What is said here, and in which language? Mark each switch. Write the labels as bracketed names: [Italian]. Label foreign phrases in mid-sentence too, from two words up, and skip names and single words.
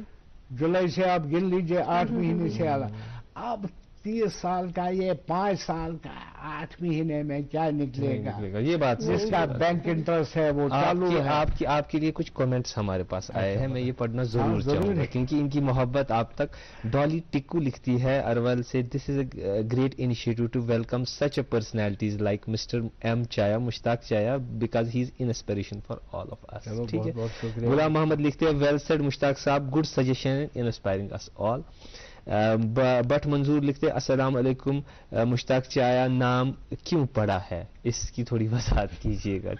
[Urdu] جولائی سے آپ گن لیجئے 8 مہینے سے اب 30 سال کا یہ 5 سال کا 8 مہینے میں کیا نکلے گا. یہ بات جس کا [English] bank interest [Urdu] ہے وہ چالو ہے. آپ کے لیے کچھ کمنٹس ہمارے پاس آئے ہیں, میں یہ پڑھنا ضرور چاہوں گا کیونکہ ان کی محبت آپ تک. ڈالی ٹکو لکھتی ہے ارول سے [English] this is a great initiative to welcome such a personalities like Mr M Chaya Mushtaq Chaya because he is inspiration for all of us. [Urdu] ٹھیک ہے. غلام محمد لکھتے ہیں [English] well said [Urdu] مشتاق صاحب [English] good suggestion inspiring us all. [Urdu] بٹ منظور لکھتے السلام علیکم مشتاق چایا نام کیوں پڑا ہے اس کی تھوڑی وضاحت کیجیے گا.